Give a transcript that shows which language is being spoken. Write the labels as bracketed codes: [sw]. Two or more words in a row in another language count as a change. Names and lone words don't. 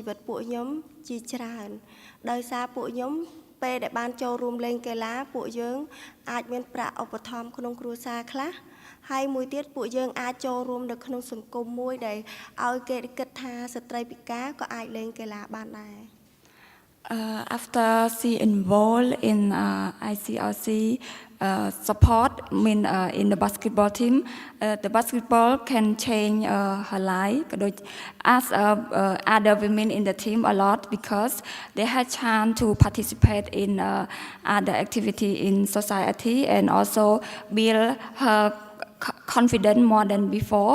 [km] វិតពួកខ្ញុំជាច្រើនដោយសារពួកខ្ញុំពេលដែលបានចូលរួមលេងកីឡាពួកយើងអាចមានប្រាក់ឧបត្ថម្ភក្នុងគ្រួសារខ្លះហើយមួយទៀតពួកយើងអាចចូលរួមនៅក្នុងសង្គមមួយដែលឲ្យគេគិតថាស្ត្រីពិការក៏អាចលេงកីឡាបានដែរ [en] After she involved in ICRC support in the basketball team, the basketball can change her life. As other women in the team a lot because they had chance to participate in other activity in society and also build her confidence more than before.